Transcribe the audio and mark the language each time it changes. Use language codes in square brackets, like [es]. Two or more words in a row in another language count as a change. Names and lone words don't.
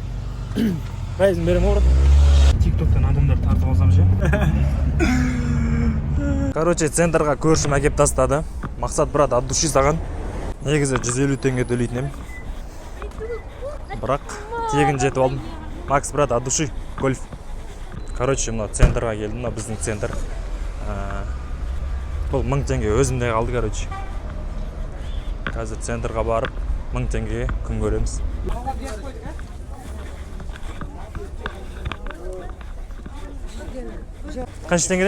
[kk] Райзын берем ма, брат? Тиктоктан адамдар тартып алсам ше. Короче, центрға көршім әкеп тастады. Мақсат, брат, [ru] от души [kk] саған. Негізі 150 теңге төлейтін ем. Бірақ тегін жетіп алдым. Макс, брат, [ru] от души, [kk] гольф. Короче, мына центрға келдім, мына біздің центр. Бұл 1000 теңге өзімде қалды, короче. Қазір центрға барып 1000 теңгеге күн көреміз. Қанша теңгеден?